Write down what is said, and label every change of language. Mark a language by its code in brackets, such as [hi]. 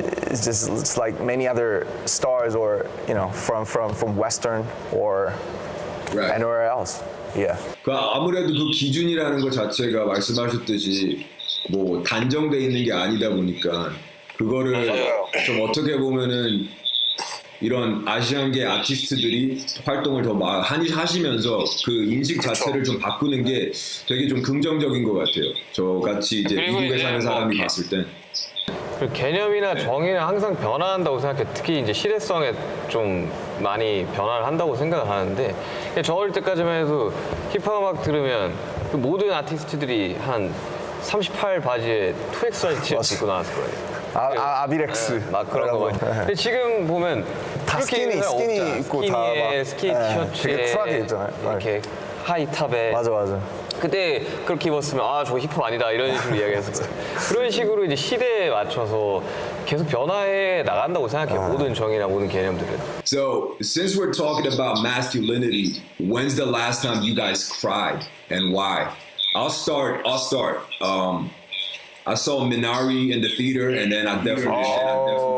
[en] It's like many other stars, or you know, from Western or Right. anywhere else. Yeah. [ko] 그 아무래도 그 기준이라는 것 자체가 말씀하셨듯이 뭐 단정돼 있는 게 아니다 보니까 그거를 좀 어떻게 보면은 이런 아시안계 아티스트들이 활동을 더 많이 하시면서 그 인식 자체를 좀 바꾸는 게 되게 좀 긍정적인 것 같아요. 저 같이 이제 미국에 사는 사람이 봤을 땐. 그 개념이나 정의는 항상 변화한다고 생각해. 특히 이제 시대성에 좀 많이 변화를 한다고 생각을 하는데, 저 어릴 때까지만 해도 힙합 음악 들으면 그 모든 아티스트들이 한 38 바지에 2X 티셔츠 입고 나왔을 거예요. 아비렉스 막 그런 거 많이. 근데 지금 보면 다 스키니 입고 다 막 스키니 티셔츠에 되게 쿨하게 입잖아요. 이렇게 하이탑에. 맞아. 그때 그렇게 입었으면 아 저거 힙합 아니다 이런 식으로 이야기했을 거예요. 그런 식으로 이제 시대에 맞춰서 계속 변화해 나간다고 생각해요. 모든 정의나 모든 개념들은. [en] So since we're talking about masculinity, when's the last time you guys cried and why? I'll start. I saw Minari in the theater, and then I definitely